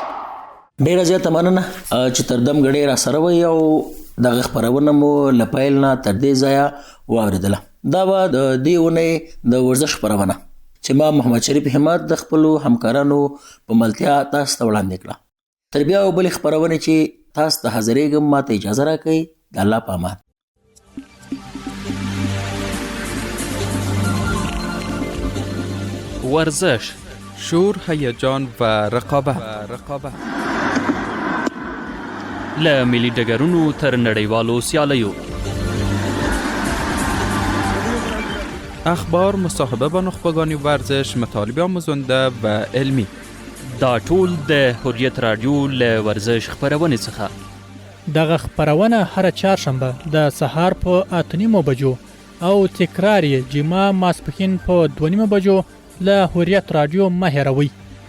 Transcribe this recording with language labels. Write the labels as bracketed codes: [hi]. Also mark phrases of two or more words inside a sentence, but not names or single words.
[ps] ډېره زیاته مننه چې تر دم ګړۍ را سره وئ او دغه خپرونه مو له پیل نه تر دې ځایه واورېدله. دا به د دې اونۍ د ورزش خپرونه چې ما محمد شریف همت د خپلو همکارانو په ملتیا تاسو ته وړاندې کړه. تر بیا او بلې خپرونې چې تاسو ته حاضرېږم ما ته اجازه راکوئ. د الله په امان. [fa] ورزش، شور، هیجان و رقابت [ps] له ملي ډګرونو تر نړیوالو سیالیو، [fa] اخبار، مصاحبه با نخبگان ورزش، مطالب آموزنده و علمی. [ps] دا ټول د حریت رادیو له ورزش خپرونې څخه. دغه خپرونه هر چهارشنبه د سهار په 8:30 بجو او تکرار یې جمعه ماسپښین په 2:30 بجو له حریت رادیو مه هېروئ.